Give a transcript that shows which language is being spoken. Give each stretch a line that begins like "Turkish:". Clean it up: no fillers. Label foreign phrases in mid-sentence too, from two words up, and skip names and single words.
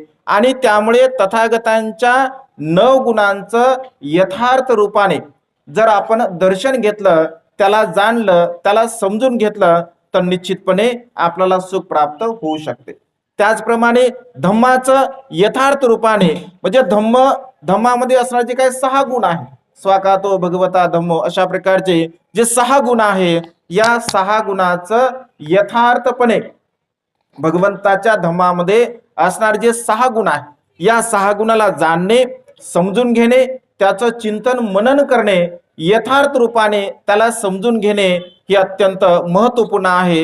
Marathi: आणि त्यामुळे तथागतांच्या 9 गुणांचं यथार्थ रूपाने जर आपण दर्शन घेतलं, त्याला जाणलं, त्याला समजून घेतलं, तर निश्चितपणे आपल्याला सुख प्राप्त होऊ शकते. त्याचप्रमाणे धम्माचं यथार्थ रूपाने म्हणजे धम्मामध्ये असणारे जे काही 6 गुण आहे,
Pali: स्वाकातो भगवता धम्मो,
Marathi: अशा प्रकारचे जे 6 गुण आहे, या 6 गुणाचं यथार्थपणे भगवंताच्या धम्मामध्ये असणारे जे 6 गुण आहे, या 6 गुणाला जाणणे, समजून घेणे, त्याचं चिंतन मनन करणे, यथार्थ रूपाने त्याला समजून घेणे हे अत्यंत महत्वपूर्ण आहे.